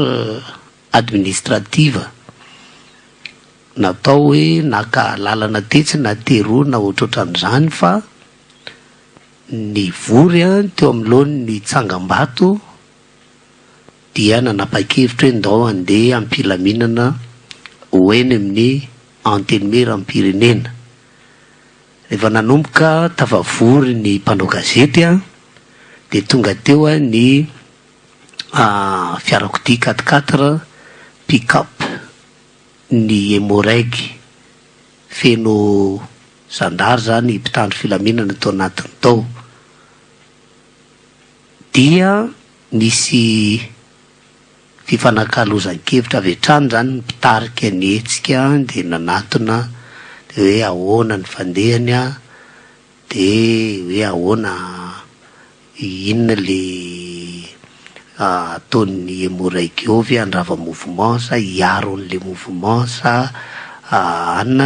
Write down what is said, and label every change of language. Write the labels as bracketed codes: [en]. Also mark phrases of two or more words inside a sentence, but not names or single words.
[mg] administrative natao hoe naka lalana tetsy na teroa na ohatrohatran'izany, fa ny vory teo amin'lohany ny tsangam-bato dia nanapa-kevitra hoe ndao andeha ampilaminana hoeny amin'ny antenne raim-pirenena. Rehefa nanomboka tafavory ny mpanao gazety dia tonga teo ny fiarakodia 4x4 pick-up ny hémorragie feno zandary zany mpitandro filaminana tao anatiny tao. Dia nisy fifanankalozan-kevitra avy hatrany zany ny mpitarika ny hetsika dia nanatona dia hoe ahoana ny fandehany dia hoe ahoana inona le ataon'ny hémorragie ovy andrava mouvement sa hiaro an'le mouvement sa anona.